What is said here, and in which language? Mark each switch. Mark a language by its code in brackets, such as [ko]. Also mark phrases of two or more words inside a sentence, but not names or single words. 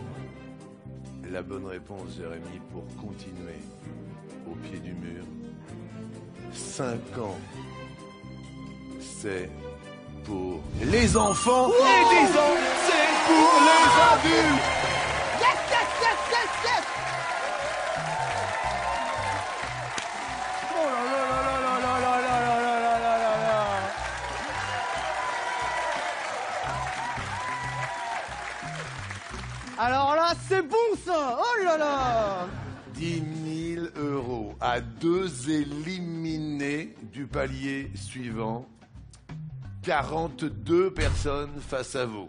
[fr] La bonne réponse, Jérémy, pour continuer au pied du mur. 5 ans, c'est pour les enfants et 10 ans, c'est pour les adultes. [en] Yes, yes, yes, yes, yes. [fr] Oh là là là là là là là là là là là là là. Alors là, c'est bon ça. Oh là là. 10 000 euros à 2 éliminés du palier suivant. 42 personnes face à vous.